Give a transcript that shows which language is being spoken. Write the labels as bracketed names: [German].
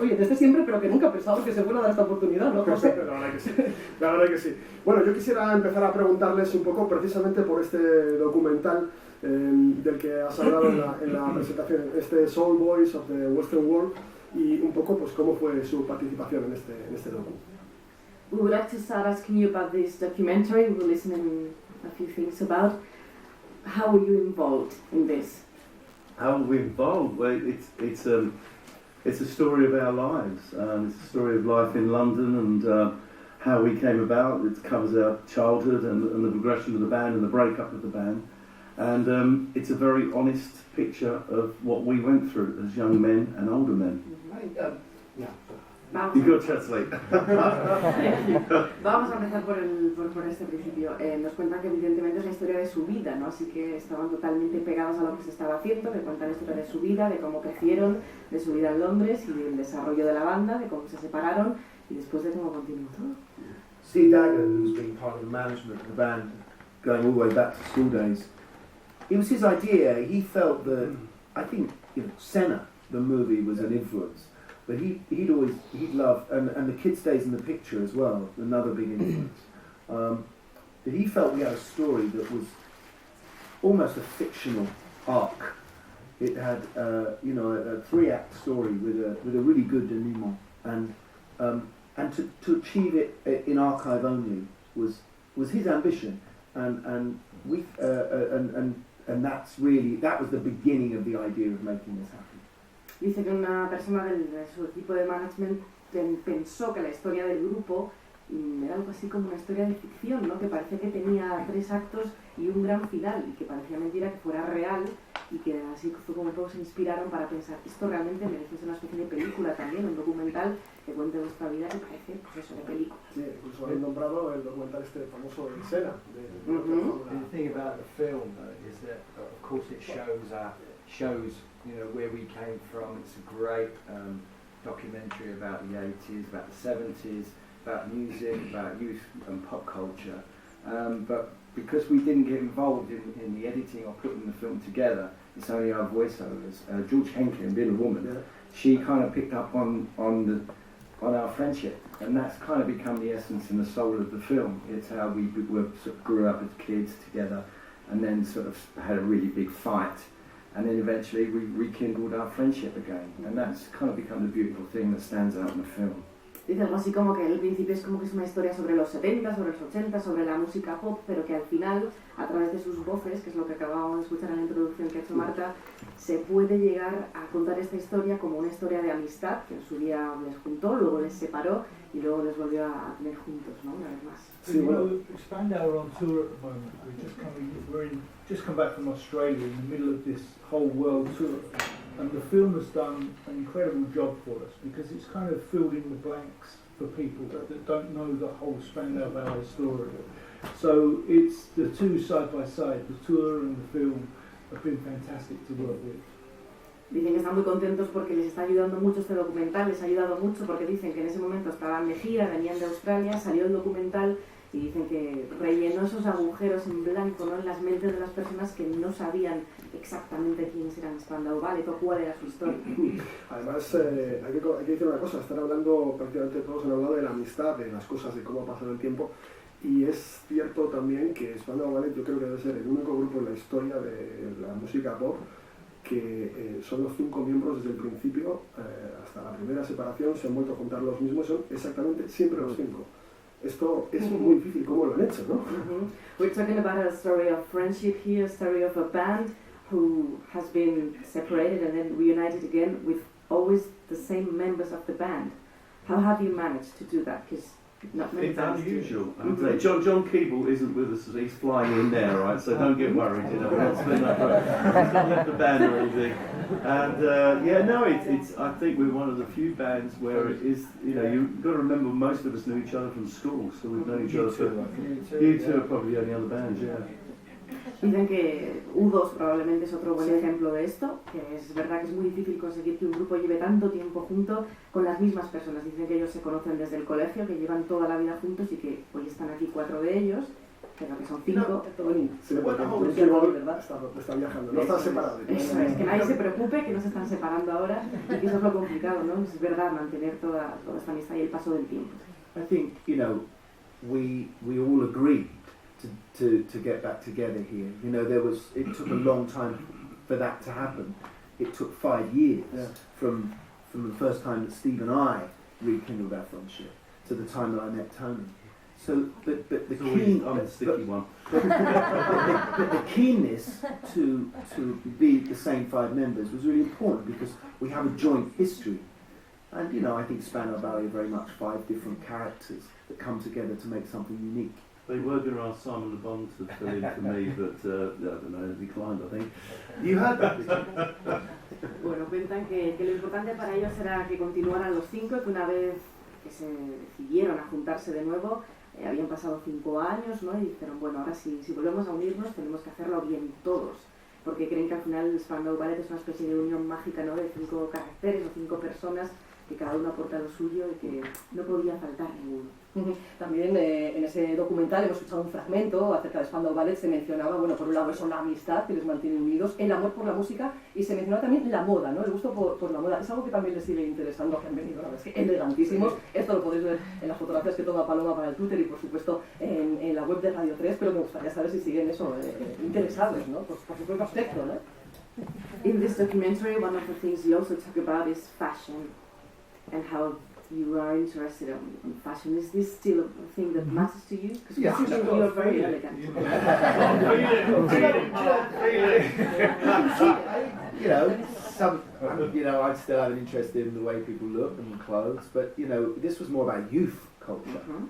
[Spanish] Oye, desde siempre, pero que nunca pensábamos que se fuera a dar esta oportunidad, ¿no, José? La verdad que sí. La verdad que sí. Bueno, yo quisiera empezar a preguntarles un poco, precisamente por este documental del que has hablado en la presentación, Soul Boys of the Western World, y un poco pues cómo fue su participación en este docu. [English] We would like to start asking you about this documentary. We're listening a few things about. How were you involved in this? How were we involved? Well, it's a story of our lives. It's a story of life in London and how we came about. It covers our childhood and the progression of the band and the breakup of the band. And it's a very honest picture of what we went through as young men and older men. You got to translate. [Spanish] Vamos a empezar por este principio. Nos cuentan que evidentemente es la historia de su vida, ¿no? Así que estaban totalmente pegados a lo que se estaba haciendo, que cuentan la historia de su vida, de cómo crecieron, de su vida en Londres y del desarrollo de la banda, de cómo se separaron y después de cómo continuó todo. [English] Steve Dagger, who's been part of the management of the band going all the way back to school days, it was his idea. He felt that, I think, Senna, the movie, was an influence. But he'd loved, and the kid stays in the picture as well, another big influence. That he felt we had a story that was almost a fictional arc. It had, a 3-act story with a really good denouement, and to achieve it in archive only was his ambition, and that was the beginning of the idea of making this happen. [Spanish] Dice que una persona de su equipo de management pensó que la historia del grupo era algo así como una historia de ficción, ¿no? Que parecía que tenía 3 actos y un gran final, y que parecía mentira que fuera real, y que así fue como todos se inspiraron para pensar, esto realmente merece ser una especie de película también, un documental que cuente vuestra vida que parece, pues eso, de película. Sí, incluso han nombrado el documental famoso de Senna. [English] The thing about the film is that, of course, it shows where we came from. It's a great documentary about the 80s, about the 70s, about music, about youth and pop culture. But because we didn't get involved in the editing or putting the film together, it's only our voiceovers. George Henkin, being a woman, she kind of picked up on our friendship, and that's kind of become the essence and the soul of the film. It's how we sort of grew up as kids together, and then sort of had a really big fight. And then eventually we rekindled our friendship again, and that's kind of become the beautiful thing that stands out in the film. [Spanish] Dice algo así como que al principio es como que es una historia sobre los 70, sobre los 80, sobre la música pop, pero que al final, a través de sus voces, que es lo que acabábamos de escuchar en la introducción que ha hecho Marta, se puede llegar a contar esta historia como una historia de amistad, que en su día les juntó, luego les separó y luego les volvió a tener juntos, ¿no? Una vez más. Sí, bueno, [English] Spandau are on tour at the moment. We're just come back from Australia in the middle of this whole world tour, and the film has done an incredible job for us because it's kind of filled in the blanks for people that don't know the whole Spandau Ballet story. So it's the two side by side, the tour and the film, have been fantastic to work with. [Spanish] Dicen que están muy contentos porque les está ayudando mucho este documental, les ha ayudado mucho porque dicen que en ese momento estaban de gira, venían de Australia, salió el documental y dicen que rellenó esos agujeros en blanco, ¿no? En las mentes de las personas que no sabían exactamente quiénes eran Spandau Ballet o cuál era su historia. Además, hay que decir una cosa, están hablando, prácticamente todos han hablado de la amistad, de las cosas, de cómo ha pasado el tiempo, y es cierto también que Spandau Ballet yo creo que debe ser el único grupo en la historia de la música pop que son los 5 miembros desde el principio hasta la primera separación, se han vuelto a juntar los mismos, son exactamente siempre los 5. Esto es muy difícil, ¿cómo lo han hecho, no? [English] We're talking about a story of friendship here, a story of a band who has been separated and then reunited again with always the same members of the band. How have you managed to do that? Because not many It's bands unusual. do. John Keeble isn't with us, he's flying in there, right? So don't get worried, He's not left the band or anything. And it's. I think we're one of the few bands where it is. You've got to remember most of us knew each other from school, so we've known each other for. You two are probably the only other bands, yeah. [Spanish] Dicen que U2 probablemente es otro buen ejemplo de esto, que es verdad que es muy difícil conseguir que un grupo lleve tanto tiempo junto con las mismas personas. Dicen que ellos se conocen desde el colegio, que llevan toda la vida juntos y que hoy están aquí 4 de ellos, pero que son 5. Se le puede está viajando, no están separados. Eso es, que nadie se preocupe, que no se están separando ahora y que eso es lo complicado, ¿no? Es verdad, mantener toda esta amistad y el paso del tiempo. [English] I think, you know, we all agreed to get back together here. You know, it took a long time for that to happen. It took 5 years from the first time that Steve and I rekindled our friendship to the time that I met Tony. So, but the keenness to be the same 5 members was really important because we have a joint history. And, you know, I think Spandau Ballet are very much 5 different characters that come together to make something unique. They were going to ask Simon Le Bon to fill in for me, but I don't know, declined, I think. You heard that, did you? [Spanish] Bueno, cuentan que lo importante para ellos era que continuaran los 5, que una vez que se decidieron a juntarse de nuevo, habían pasado 5 años, ¿no? Y dijeron, bueno, ahora si volvemos a unirnos tenemos que hacerlo bien todos, porque creen que al final el Spandau Ballet es una especie de unión mágica, ¿no? De 5 caracteres o 5 personas que cada uno aporta lo suyo y que no podía faltar ninguno. También en ese documental hemos escuchado un fragmento acerca de Spandau Ballet. Se mencionaba, bueno, por un lado eso, la amistad que les mantiene unidos, el amor por la música, y se mencionaba también la moda, ¿no? El gusto por la moda. Es algo que también les sigue interesando, que han venido, la verdad es que elegantísimos. Esto lo podéis ver en las fotografías que toma Paloma para el Twitter y por supuesto en la web de Radio 3, pero me gustaría saber si siguen eso, interesados, ¿no? Por su propio aspecto, ¿no? [English] In this documentary, one of the things you also talk about is fashion and how you are interested in fashion. Is this still a thing that matters to you? Because you are very elegant. You know, I still have an interest in the way people look and clothes, but you know, this was more about youth culture.